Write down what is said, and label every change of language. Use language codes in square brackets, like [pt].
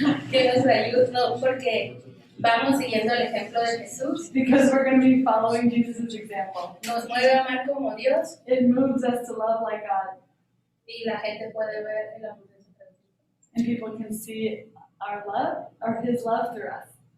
[es] Que nos ayude, no, porque vamos siguiendo el ejemplo de Jesús. [en] Because we're going to be following Jesus' example. [es] Nos mueve a amar como Dios [en] It moves us to love like God, [es] y la gente puede ver el amor de su Cristo. [en] and people can see our love, or His love through us.